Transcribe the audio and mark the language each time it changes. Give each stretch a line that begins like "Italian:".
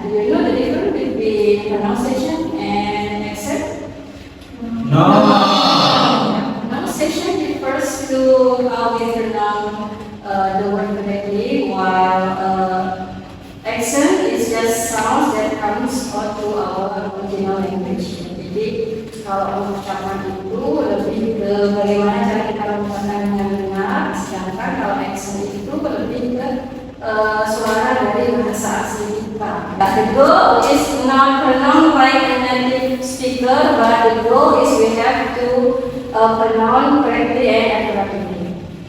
English: Do you know the difference between pronunciation and accent? No. Pronunciation refers to how we pronounce the word correctly, while accent is just sounds that comes out to our original language.
Indonesian: Jadi kalau pengucapan itu lebih ke bagaimana cara kita mengucapkan dengan benar, sedangkan kalau accent itu lebih ke suara dari bahasa asli kita.
English: But the goal is not pronounce like a native speaker, but the goal is we have to pronounce correctly and accurately.